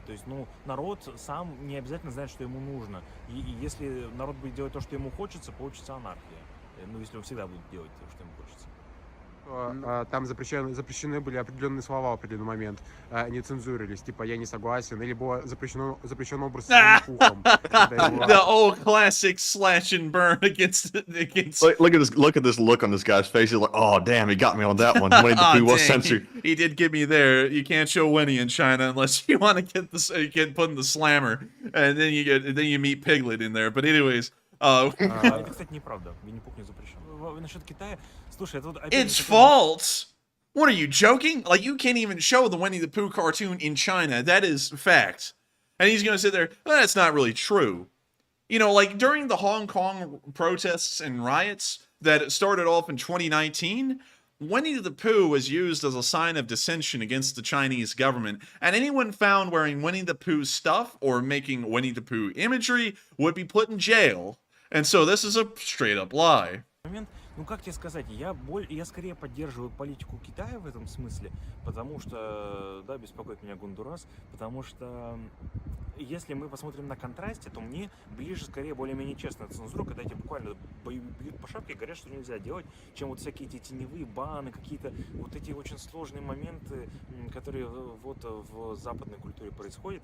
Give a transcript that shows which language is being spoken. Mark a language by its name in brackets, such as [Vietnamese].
[Russian] То есть, ну, народ сам не обязательно знает, что ему нужно. И если народ будет делать то, что ему хочется, получится анархия. Ну, если он всегда будет делать то, что ему хочется. Там запрещены были определенные слова в определенный момент, не цензурились, типа «я не согласен», или было запрещен образ с ухом. [English] The old classic slash and burn against. Look at this look on this guy's face. He's like, oh damn, he got me on that one. Winnie the Pooh was censored. He did get me there. You can't show Winnie in China unless you want to get put in the slammer, and then you meet Piglet in there. But anyways. [Russian] Это, кстати, неправда. Винни-Пух не запрещен. Насчет Китая, слушай, это вот... [English] It's false! What, are you joking? Like, you can't even show the Winnie the Pooh cartoon in China. That is fact. And he's gonna sit there, well, that's not really true. You know, like, during the Hong Kong protests and riots that started off in 2019, Winnie the Pooh was used as a sign of dissension against the Chinese government, and anyone found wearing Winnie the Pooh stuff or making Winnie the Pooh imagery would be put in jail. And so this is a straight-up lie. [Russian] Ну, как тебе сказать, я скорее поддерживаю политику Китая в этом смысле, потому что, да, беспокоит меня Гондурас, потому что если мы посмотрим на контрасте, то мне ближе скорее более-менее честная цензура, когда тебе буквально бьют по шапке и говорят, что нельзя делать, чем вот всякие эти теневые баны, какие-то вот эти очень сложные моменты, которые вот в западной культуре происходят.